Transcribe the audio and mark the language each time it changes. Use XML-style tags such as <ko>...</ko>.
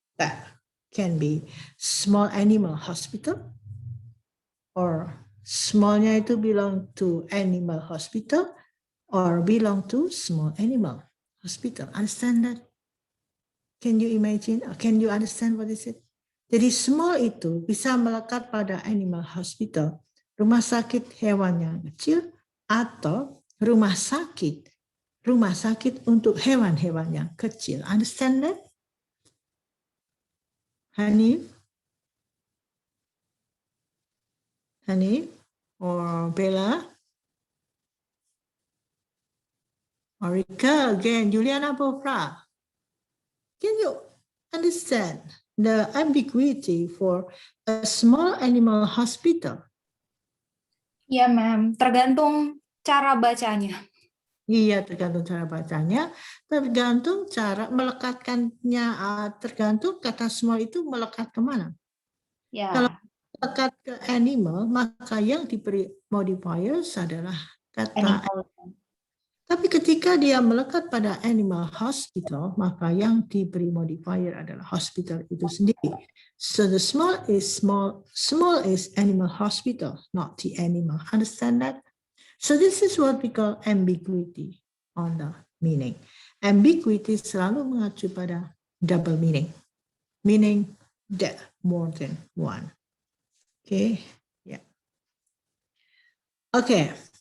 <en>That can be small animal hospital, or smallnya itu belong to animal hospital, or belong to small animal hospital. Understand that? Can you imagine? Can you understand what is it?</en> <id>Jadi small itu bisa melekat pada animal hospital, rumah sakit hewan yang kecil, atau rumah sakit untuk hewan-hewan yang kecil.</id> <en>Understand that? Hanif? Hanif? Or Bella? Or Rika again, Juliana Bofra? Can you understand the ambiguity for a small animal hospital?</en> <id>Ya, ma'am. Tergantung cara bacanya. Iya, tergantung cara bacanya, tergantung cara melekatkannya, tergantung kata small itu melekat kemana. Ya. Kalau melekat ke animal, maka yang diberi modifiers adalah kata Animal. Tapi ketika dia melekat pada animal hospital, maka yang diberi modifier adalah hospital itu sendiri.</id> <en>So the small is animal hospital, not the animal. Understand that? So this is what we call ambiguity on the meaning. Ambiguity</en> <id>selalu mengacu pada</id> <en>double meaning that more than one. Okay, yeah. Okay.</en>